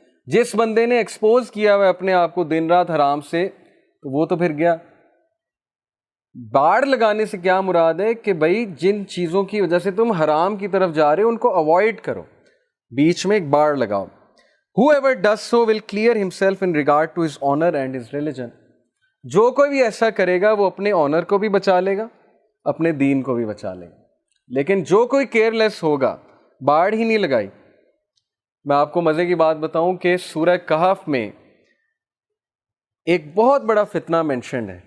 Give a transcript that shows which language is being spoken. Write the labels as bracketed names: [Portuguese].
[Urdu] جس بندے نے ایکسپوز کیا ہوا ہے اپنے آپ کو دن رات حرام سے, تو وہ تو پھر گیا. باڑ لگانے سے کیا مراد ہے کہ بھائی جن چیزوں کی وجہ سے تم حرام کی طرف جا رہے ہو ان کو اوائڈ کرو, بیچ میں ایک باڑ لگاؤ. [English] Whoever does so will clear himself in regard to his honor and his religion. [Urdu] جو کوئی بھی ایسا کرے گا وہ اپنے آنر کو بھی بچا لے گا, اپنے دین کو بھی بچا لے گا. لیکن جو کوئی کیئر لیس ہوگا, باڑ ہی نہیں لگائی. میں آپ کو مزے کی بات بتاؤں کہ سورہ کہف میں ایک بہت بڑا فتنہ مینشنڈ ہے.